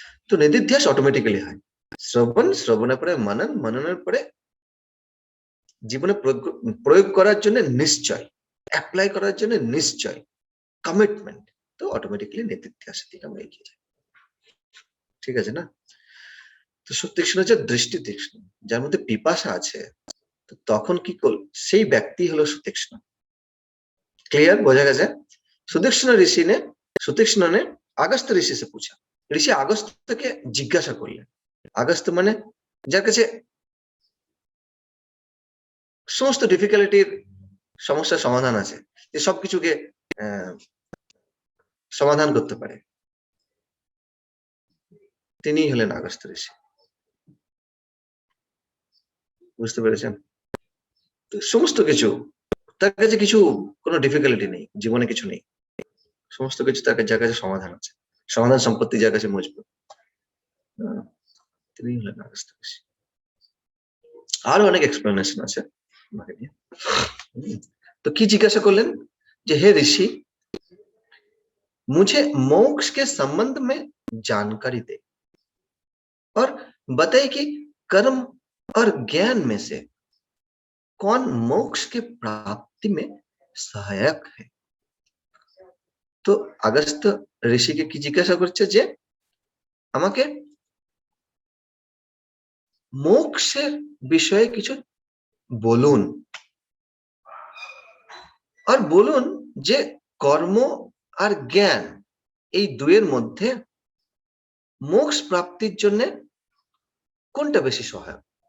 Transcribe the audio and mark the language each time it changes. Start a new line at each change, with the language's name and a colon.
Bangla: তো নিদিধ্যাস অটোমেটিক্যালি হয়। শ্রবণ, শ্রবণের পরে মনন, মননের পরে জীবনে প্রয়োগ করার জন্য নিশ্চয়, অ্যাপ্লাই করার জন্য নিশ্চয়, কমিটমেন্ট, তো অটোমেটিক্যালি নিদিধ্যাসের দিকে আমরা এগিয়ে যাই। ঠিক আছে না? তো সুতীক্ষ্ণ হচ্ছে দৃষ্টি তীক্ষ্ণ, যার মধ্যে পিপাসা আছে, তো তখন কি করল সেই ব্যক্তি হলো সুতীক্ষ্ণ। क्लियर, বোঝা গেছে?
Hindi: सुतीक्ष्ण ने अगस्त ऋषि से पूछा, ऋषि अगस्त
Bangla: থেকে জিজ্ঞাসা করলেন। अगस्त মানে যার কাছে সমস্ত ডিফিকাল্টির সমস্যার সমাধান আছে, যে সবকিছুকে সমাধান করতে পারে, তিনিই হলেন আগস্ত ঋষি। বুঝতে পেরেছেন? সমস্ত কিছু তার কাছে, কিছু কোনো ডিফিকাল্টি নেই, জীবনে কিছু নেই, সমস্ত কিছু তার যার কাছে সমাধান আছে, সমাধান সম্পত্তি যার কাছে মজবুত, তিনি হলেন আগস্ত ঋষি। আরো অনেক এক্সপ্লেনেশন আছে আমাকে নিয়ে। তো কি জিজ্ঞাসা করলেন যে হে
Hindi: ऋषि मुझे मोक्ष के संबंध में जानकारी दे और बताइए कि कर्म और ज्ञान में से कौन मोक्ष के प्राप्ति में सहायक है।
Bangla: তো আগস্ত ঋষিকে কি জিজ্ঞাসা করছে যে আমাকে মোক্ষের বিষয়ে কিছু বলুন আর বলুন যে কর্ম আর জ্ঞান এই দুয়ের মধ্যে মোক্ষ প্রাপ্তির জন্য কোনটা বেশি সহায়ক।